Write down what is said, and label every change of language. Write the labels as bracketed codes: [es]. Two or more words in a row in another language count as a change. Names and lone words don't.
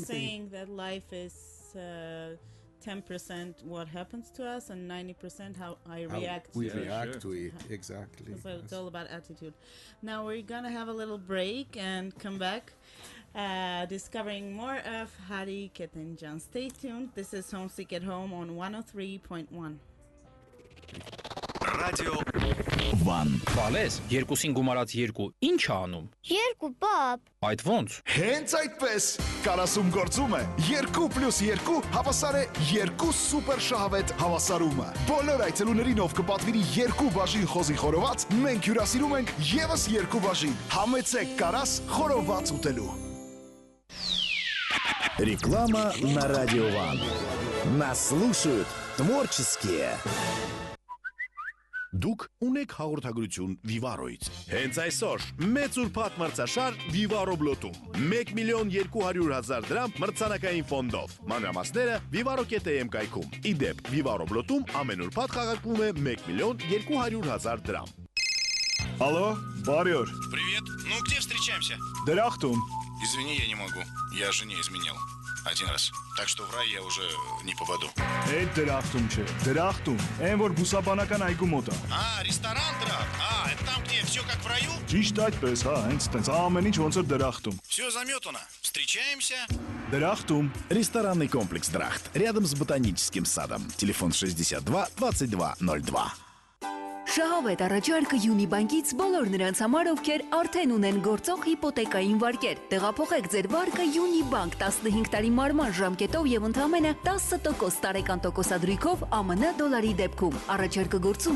[en] saying that life is 10% what happens to us and 90% how I How react we to it. react sure. to it, exactly. So it's Yes. all about attitude. Now we're gonna have a little break and come back, discovering more of Hari Ketenjan. Stay tuned. This is Homesick at Home on 103.1. [hy] Ռադիո One. Բալես, երկուսին գումարած 2, ի՞նչ է անում։ Երկու պապ։ Այդ ո՞նց։ Հենց այդպես 40 գործում է 2+2 հավասար է 2 սուպեր շահավետ հավասարումը։ Բոլոր այցելուներին ով կպատվիրի 2 բաժին խոզի խորոված, մենք հյուրասիրում ենք եւս 2 բաժին։ Համեցեք կարաս խորոված ուտելու։ [ru] Реклама на Радио Ван. Нас слушают творческие. [hy] Դուք ունեք հաղորդագրություն Vivaroից։ Հենց այսօր մեծ ուրբաթ մրցաշար Vivaro Blot-ում 1.2 միլիոն մրցանակային ֆոնդով։ Մանրամասները vivaro.am կայքում։ Իդեպ Vivaro Blot-ում ամեն ուրբաթ խաղարկվում է 1.2 միլիոն։ [ru] Алло, Барьер. Привет. Ну, где встречаемся? [hy] Դրախտում։ [ru] Извини, я не могу. Я жене изменил. Один раз. Так что в рай я уже не попаду. [hy] Այդ դրախտում չէ։ Դրախտում։ Այն որ բուսաբանական այգու մոտ է։ [ru] А, ресторан Драк. А, это там, где все как в раю? [hy] Ճիշտ այդպես, հա, հենց տենց ամեն ինչ ոնց որ դրախտում։ [ru] Все заметано. Встречаемся. [hy] Դրախտում։ [ru] Ресторанный комплекс «Драхт» рядом с ботаническим садом. Телефон 62 22 02. [hy] Շահավետ առաջարկը Յունիբանկից բոլոր նրանց համար, ովքեր արդեն ունեն գործող հիպոթեկային վարկեր։ Տեղափոխեք ձեր վարկը Յունիբանկ 15 տարի մարման ժամկետով եւ ընդամենը 10% տարեկան տոկոսադրույքով ԱՄՆ դոլարի դեպքում։ Առաջարկը գործում է